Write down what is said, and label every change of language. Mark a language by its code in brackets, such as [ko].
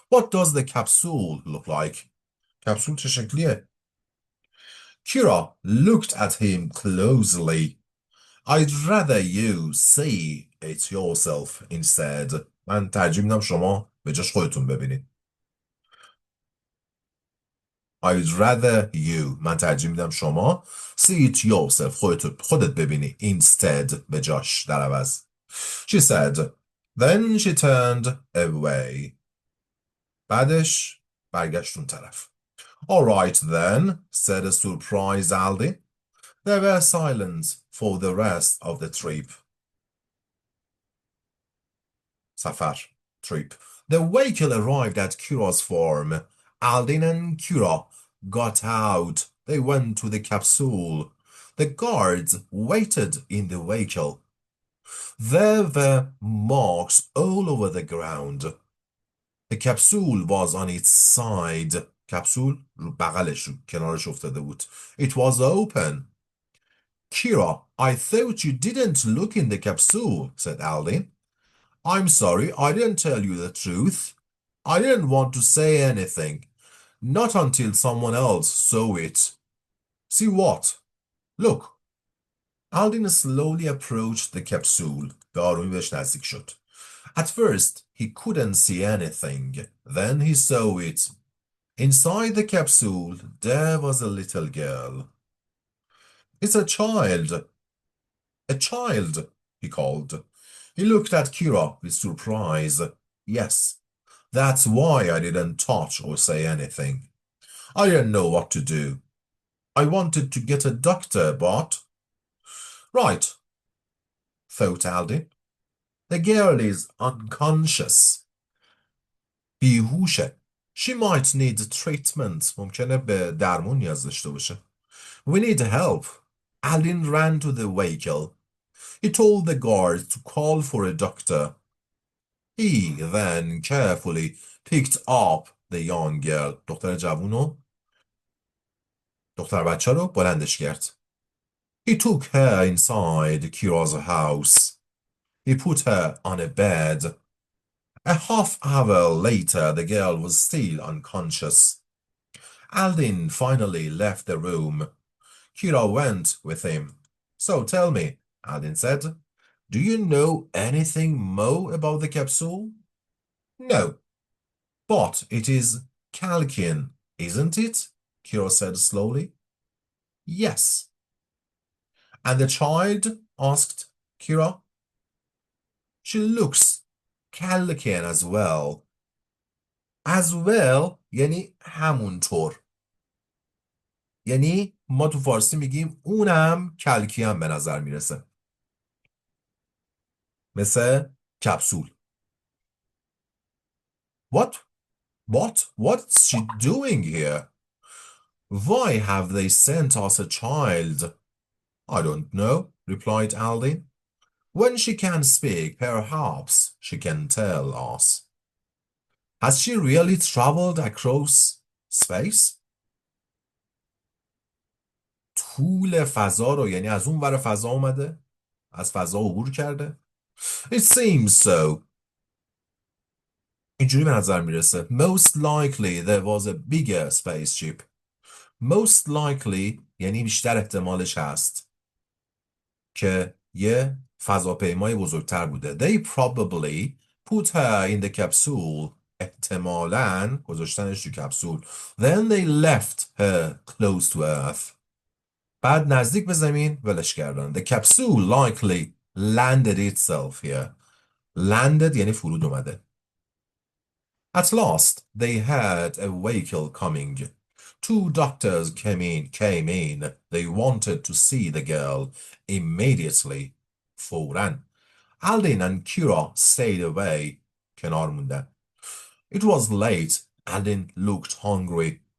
[en] What does the capsule look like? [fa] کپسول چه شکلیه؟ [en] Kira looked at him closely. I'd rather you see it yourself instead. [fa] من ترجیح میدم شما به جاش خودتون ببینید. [en] I'd rather you. [fa] من ترجیح میدم شما [en] see it yourself. [fa] خودت ببینی. Instead. به جاش. در عوض. [en] She said. Then she turned away. [fa] بعدش برگشت اون طرف. [en] All right then, said a surprised Aldin. There were silence for the rest of the trip. Safar. Trip. The vehicle arrived at Kira's farm. Aldin and Kira got out. They went to the capsule. The guards waited in the vehicle. There were marks all over the ground. The capsule was on its side. [fa] کپسول رو بغلش رو کنارش افتاده بود. [en] It was open. Kira, I thought you didn't look in the capsule, said Aldin. I'm sorry, I didn't tell you the truth. I didn't want to say anything. Not until someone else saw it. See what? Look. Aldin slowly approached the capsule. [fa] به آرومی بهش نزدیک شد. [en] At first, he couldn't see anything. Then he saw it. Inside the capsule, there was a little girl. It's a child. A child, he called. He looked at Kira with surprise. Yes, that's why I didn't touch or say anything. I didn't know what to do. I wanted to get a doctor, but... Right, thought Aldin. The girl is unconscious. [fa] بیهوشه. [en] She might need treatment. [fa] ممکنه به درمون نیاز داشته باشه. [en] We need help. Aldin ran to the vehicle. He told the guard to call for a doctor. He then carefully picked up the young girl. [fa] دختر بچه رو بلندش کرد. [en] He took her inside Kira's house. He put her on a bed. A half hour later, the girl was still unconscious. Aldin finally left the room. Kira went with him. So tell me, Aldin said, do you know anything more about the capsule? No, but it is Calcian, isn't it? Kira said slowly. Yes. And the child? Asked Kira. She looks Calcian as well. As well [fa] یعنی همونطور. یعنی ما تو فارسی میگیم اونم کلکیان به نظر میرسه. مثل کپسول. [en] What's she doing here? Why have they sent us a child? I don't know, replied Aldin. When she can speak, perhaps she can tell us. Has she really traveled across space? [fa] طول فضا رو یعنی از اون ور فضا اومده؟ از فضا عبور کرده؟ [en] It seems so. [fa] اینجوری به نظر میرسه. [en] Most likely there was a bigger spaceship. [fa] Most likely یعنی بیشتر احتمالش هست که یه فضاپیمای بزرگتر بوده. [en] They probably put her in the capsule. [fa] احتمالاً گذاشتنش تو کپسول. [en] Then they left her close to Earth. [fa] بعد نزدیک به زمین ولش کردن. [en] The capsule likely landed itself here. [fa] Landed یعنی فرود اومده. [en] At last, they heard a vehicle coming. Two doctors came in. They wanted to see the girl immediately. [fa] فوراً. [en] Aldin and Kira stayed away. [fa] کنار موندن. [en] It was late. Aldin looked hungry.